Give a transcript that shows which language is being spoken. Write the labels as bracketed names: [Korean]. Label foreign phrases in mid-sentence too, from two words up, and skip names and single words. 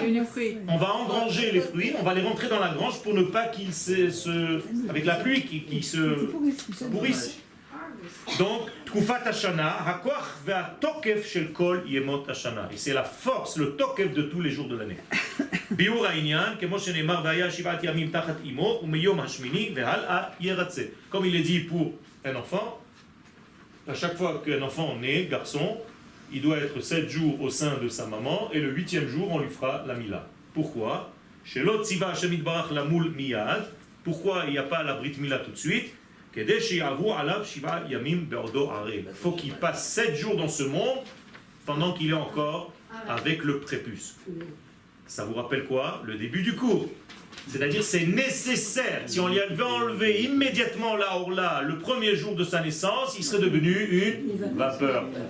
[French] On va engranger les fruits, on va les rentrer dans la grange pour ne pas qu'ils avec la pluie, qu'ils se pourrissent. Donc, [Hebrew] תקופת השנה, הכח והתוקף של כל ימות השנה. [French] Et c'est la force, le tokef de tous les jours de l'année. [Hebrew] ביאור הענין, כמו שנאמר והיה שבעת ימים תחת אמו, ומיום השמיני והלאה ירצה. [French] Comme il est dit pour un enfant, à chaque fois qu'un enfant naît, garçon, il doit être 7 jours au sein de sa maman, et le 8e jour, on lui fera la mila. Pourquoi? [Hebrew] שלא ציוה השם יתברך למול מיד. [French] Pourquoi il n'y a pas la [Hebrew] ברית מילה [French] tout de suite? Il faut qu'il passe 7 jours dans ce monde pendant qu'il est encore avec le prépuce. Ça vous rappelle quoi? Le début du cours. C'est-à-dire c'est nécessaire. Si on lui avait enlevé immédiatement la orla le premier jour de sa naissance, il serait devenu une vapeur.